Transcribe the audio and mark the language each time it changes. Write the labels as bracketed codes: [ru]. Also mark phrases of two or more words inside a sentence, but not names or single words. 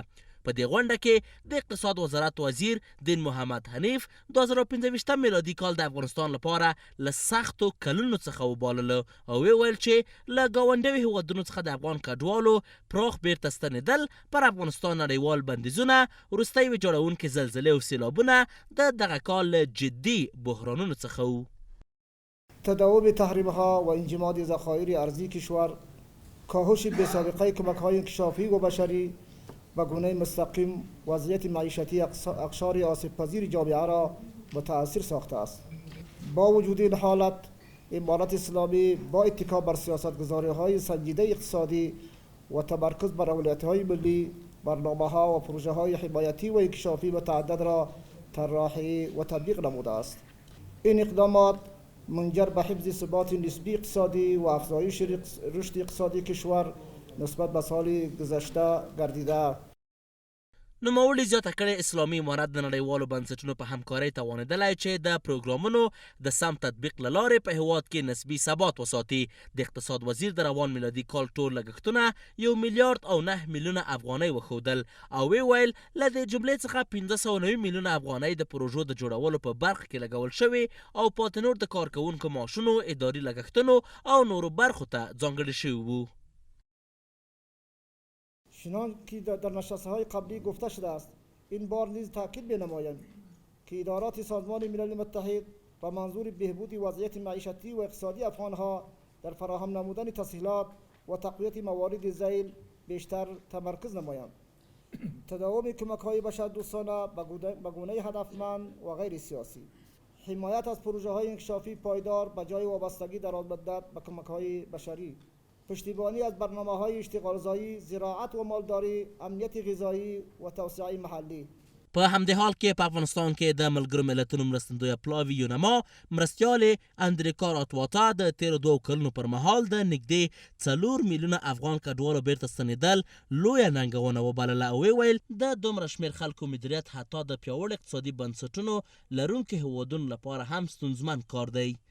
[ps] په دې غونډه کې د اقتصاد وزارت وزیر دین محمد حنیف 2025 میلادي کال د افغانستان لپاره له سختو کلونو څخه وبالله او ویل چې له ګاونډیو هیوادونو څخه د افغان کډوالو پراخ بیرته ستنېدل پر افغانستان نړیوال بندیزونه، وروستۍ ویجاړونکې زلزلې او سیلابونه د دغه کال له جدي بحرانونو څخه وو. [fa] تداوم تحریم‌ها و انجماد ذخایر ارضی کشور، کاهش بی‌سابقه کمک‌های انکشافی و بشری و گونه مستقیم وضعیت معیشتی اقشار آسیب‌پذیر جامعه را متأثر ساخته است. با وجود این حالت امارت اسلامی با اتکا بر سیاست‌گذاری‌های سنجیده اقتصادی و تمرکز بر اولویت‌های ملی برنامه‌ها و پروژه‌های حمایتی و انکشافی متعدد را طراحی و تطبیق نموده است. این اقدامات منجر به حفظ ثبات نسبی اقتصادی و افزایش رشد اقتصادی کشور نسبت به سال گذشته گردیده. [ps] نوموړي زیاته کړې اسلامي امارت د نړیوالو بنسټونو په همکارۍ توانېدلی چې د پروګرامونو د سم تطبیق له لارې په هیواد کې نسبي ثبات وساتي. د اقتصاد وزیر د روان میلادي کال ټول لګښتونه 1 میلیارډ او 9 میلیونه افغانۍ وښودل او ویل له دې جملې څخه 590 میلیونه افغانۍ د پروژو د جوړولو په برخه کې لګول شوي او پاتې نور د کارکوونکو معاشونو، اداري لګښتونو او نورو برخو ته ځانګړي شوي وو. [fa] چنان که در نشسته‌های قبلی گفته شده است، این بار نیز تاکید بنمایم که ادارات سازمان ملل متحد با منظور بهبود وضعیت معیشتی و اقتصادی افغانها در فراهم نمودن تسهیلات و تقویت موارد ذیل بیشتر تمرکز نمایند. تداوم کمک‌های بشردوستانه به گونه هدفمند و غیر سیاسی، حمایت از پروژه‌های انکشافی پایدار به جای وابستگی درازمدت به کمک‌های بشری، پشتیبانی از برنامه‌های اشتغالزایی، زراعت و مالداری، امنیت غذایی و توسعه محلی. [ps] په همدې حال کې په افغانستان کې د ملګرو ملتونو مرستندویه پلاوي یونما مرستیال اندریکا راتواتا د تیرو 2 کلونو پر مهال د نږدې 4 میلیونه افغان کډوالو بیرته ستنېدل لویه ننګونه وبلله او ویل د دومره شمېر خلکو مدیریت حتی د پیاوړي اقتصادي بنسټونو لرونکو هیوادونو لپاره هم ستونزمن کار دی.